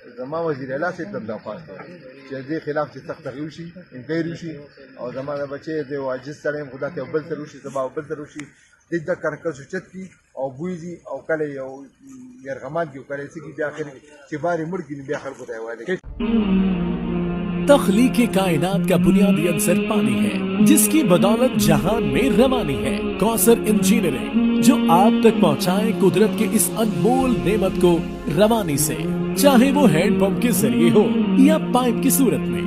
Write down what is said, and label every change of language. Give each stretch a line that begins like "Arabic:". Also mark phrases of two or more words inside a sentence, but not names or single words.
Pashto: زما وزیر اعلی صاحب ته هم درخواست کوم چې دې خلاف چې سخت هغې وشي، انکوایري وشي، او زما د بچی دی یو عاجز سړی یم، خو دا که یو بل سره وشي سبا یو بل سره وشي، دې دا کنکس اوچت کړي او بوځي، او کله یو یرغمال کړي او کله یې څه کړي، بیا اخر چې بار یې مړ کړي نو بیا خلکو ته یې حوالې کړي.
Urdu: تخلیقِ کائنات کا بنیادی عنصر پانی ہے، جس کی بدولت جہان میں روانی ہے. کوثر انجینئرنگ جو آپ تک پہنچائے قدرت کے اس انمول نعمت کو روانی سے، چاہے وہ
English: hand pump
Urdu: کے ذریعے ہو یا پائپ کی صورت میں.